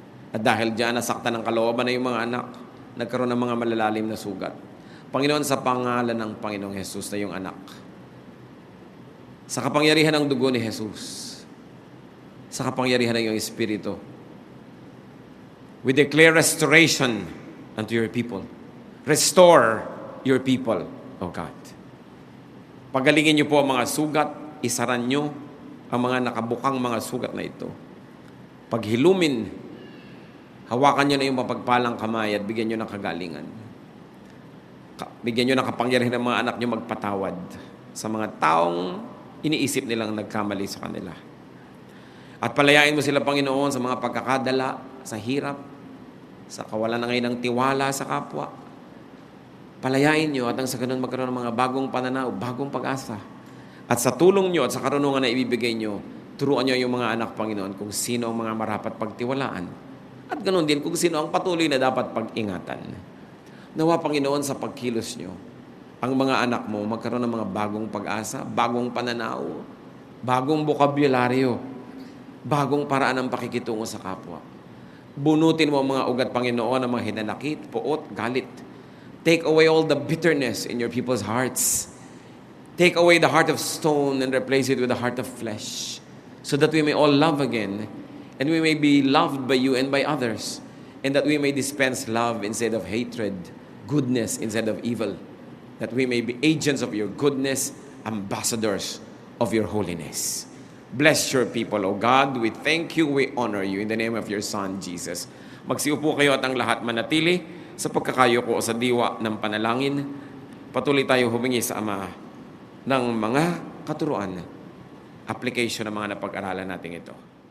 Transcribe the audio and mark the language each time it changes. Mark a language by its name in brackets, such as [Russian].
[Filipino] At dahil diyan, nasaktan ng kalooban na yung mga anak, nagkaroon ng mga malalalim na sugat. Panginoon, sa pangalan ng Panginoong Jesus na yung anak, sa kapangyarihan ng dugo ni Jesus, sa kapangyarihan ng iyong Espiritu, [English] we declare restoration unto your people. Restore your people, O God. [Filipino] Pagalingin niyo po ang mga sugat, isaran niyo ang mga nakabukang mga sugat na ito. Paghilumin, hawakan niyo na yung mapagpalang kamay at bigyan niyo ng kagalingan. Bigyan niyo ng kapangyarihan ng mga anak niyo magpatawad sa mga taong iniisip nilang nagkamali sa kanila. At palayain mo sila, Panginoon, sa mga pagkakadala, sa hirap, sa kawalan na ngayon ng tiwala sa kapwa. Palayain niyo at ang sa ganun magkaroon ng mga bagong pananaw, bagong pag-asa. At sa tulong niyo at sa karunungan na ibibigay niyo, Turuan niyo yung mga anak, Panginoon, kung sino ang mga marapat pagtiwalaan. At ganoon din kung sino ang patuloy na dapat pag-ingatan. Nawa, Panginoon, sa pagkilos niyo, ang mga anak mo magkaroon ng mga bagong pag-asa, bagong pananaw, bagong bokabularyo, bagong paraan ng pakikitungo sa kapwa. Bunutin mo ang mga ugat, Panginoon, ng mga hinanakit, puot, galit. [English] Take away all the bitterness in your people's hearts. Take away the heart of stone and replace it with a heart of flesh, so that we may all love again, and we may be loved by you and by others, and that we may dispense love instead of hatred, goodness instead of evil, that we may be agents of your goodness, ambassadors of your holiness. Bless your people, O God. We thank you, we honor you, in the name of your Son, Jesus. [Filipino] Magsiupo kayo at ang lahat manatili sa pagkakayuko o sa diwa ng panalangin. Patuloy tayo humingi sa Ama ng mga katuruan, application ng mga napag-aralan natin ito.